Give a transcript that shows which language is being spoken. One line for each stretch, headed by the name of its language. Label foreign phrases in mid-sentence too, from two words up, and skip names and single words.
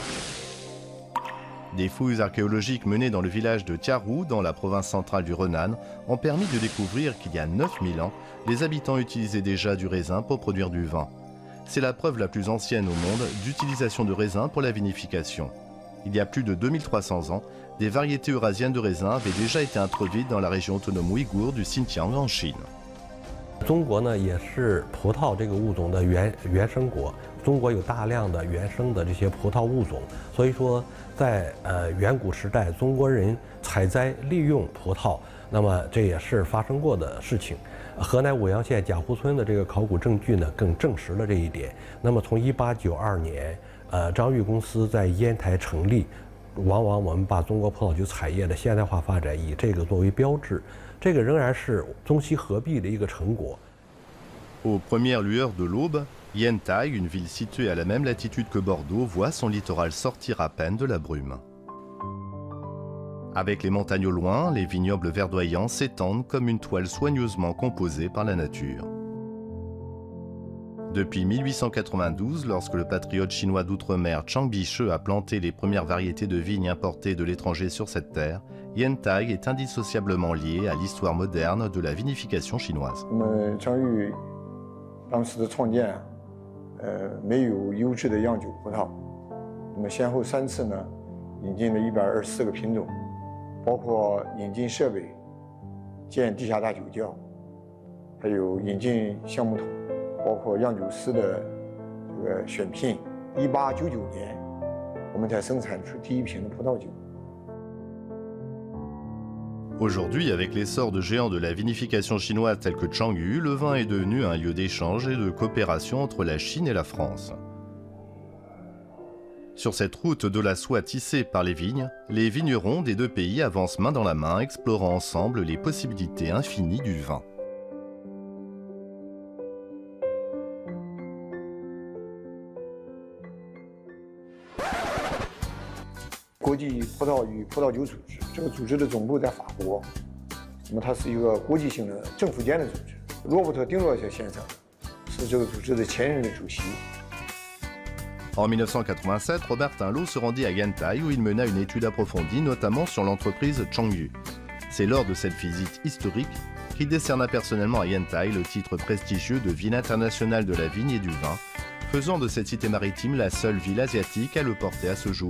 French: Des fouilles archéologiques menées dans le village de Tiarou, dans la province centrale du Henan, ont permis de découvrir qu'il y a 9000 ans, les habitants utilisaient déjà du raisin pour produire du vin. C'est la preuve la plus ancienne au monde d'utilisation de raisin pour la vinification. Il y a plus de 2300 ans, des variétés eurasiennes de raisin avaient déjà été introduites dans la région autonome ouïghour du Xinjiang en Chine.
Chinese: 中国呢也是葡萄这个物种的原生国，中国有大量的原生的这些葡萄物种，所以说在远古时代，中国人采摘利用葡萄，那么这也是发生过的事情。河南舞阳县贾湖村的这个考古证据呢，更证实了这一点。那么从1892年，张裕公司在烟台成立，往往我们把中国葡萄酒产业的现代化发展以这个作为标志。这个仍然是中西合璧的一个成果。
French: Aux premières lueurs de l'aube, Yantai, une ville située à la même latitude que Bordeaux, voit son littoral sortir à peine de la brume. Avec les montagnes au loin, les vignobles verdoyants s'étendent comme une toile soigneusement composée par la nature. Depuis 1892, lorsque le patriote chinois d'outre-mer Chiang Kai-shek a planté les premières variétés de vignes importées de l'étranger sur cette terre, Yantai est indissociablement lié à l'histoire moderne de la vinification chinoise.
Chinese: 张裕当时的创建，没有优质的酿酒葡萄，那么先后3次呢，引进了124个品种，包括引进设备、建地下大酒窖，还有引进橡木桶。包括酿酒师的这个选聘，1899年，我们才生产出第一瓶的葡萄酒。
French: Aujourd'hui, avec l'essor de géants de la vinification chinoise tels que Changyu, le vin est devenu un lieu d'échange et de coopération entre la Chine et la France. Sur cette route de la soie tissée par les vignes, les vignerons des deux pays avancent main dans la main, explorant ensemble les possibilités infinies du vin.
Chinese: 国际葡萄与葡萄酒组织，这个组织的总部在法国，那么它是一个国际性的政府间的组织。罗伯特·丁洛特先生是这个组织的前任的主席。
French: En 1987, Robert Tinlot se rendit à Yantai où il mena une étude approfondie, notamment sur l'entreprise Changyu. C'est lors de cette visite historique qu'il décerna personnellement à Yantai le titre prestigieux de ville internationale de la vigne et du vin, faisant de cette cité maritime la seule ville asiatique à le porter à ce jour.